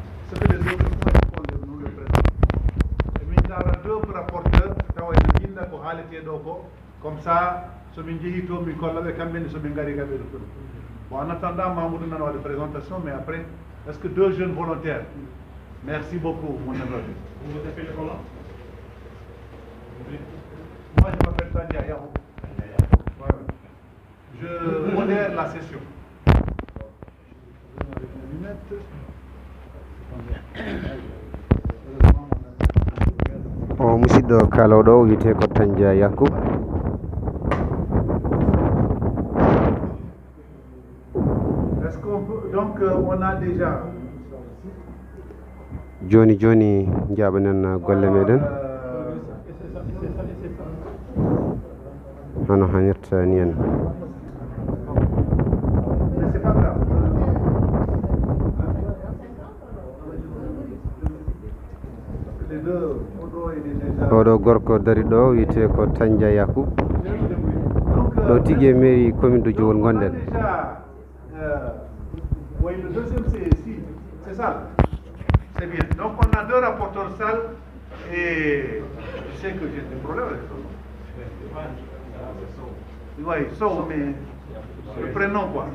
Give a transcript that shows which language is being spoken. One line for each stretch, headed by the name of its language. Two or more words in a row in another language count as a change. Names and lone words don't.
French: Ce que les autres font, il faut qu'on nous le présente. Et maintenant, deux rapporteurs, comme ça, ce bon, en attendant, Mahmoud n'a pas de présentation, mais après, est-ce que deux jeunes volontaires? Merci beaucoup, mon neveu. Vous vous appelez comment? Moi, je m'appelle Tandia Yahou. Je modère la session.
Fula: o musidɗo kaloɗo o wiyete ko Tandia Yacoub.
French: Est-ce qu'on peut, donc on a déjà
Fula: joni joni jaɓanen golle meɗen hano hannirta ni en. oɗo gorko dari ɗo wiyete ko Tandia Yacoub ɗo tigui e
French: mairie commune de Diowol
Fula: gonɗen.
French: Oui, le deuxième c'est ici, c'est ça. C'est bien. Donc on a deux rapporteurs salles et sais que j'ai des problèmes avec son nom. Oui, Sow, mais le prénom quoi.